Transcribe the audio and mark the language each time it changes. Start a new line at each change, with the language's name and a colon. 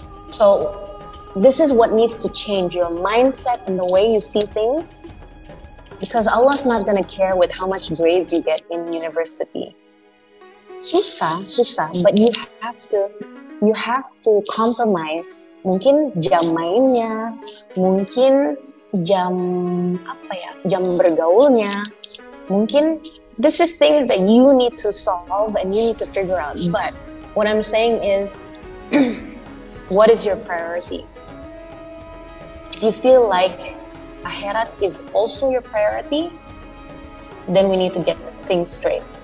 English: So this is what needs to change, your mindset and the way you see things. Because Allah's not going to care with how much grades you get in university.
Indonesian: Susah,
English: but you have to compromise.
Indonesian: Mungkin jam mainnya, mungkin jam bergaulnya. Mungkin
English: this is things that you need to solve and you need to figure out. But What I'm saying is, what is your priority? If you feel like akhirat is also your priority, then we need to get things straight.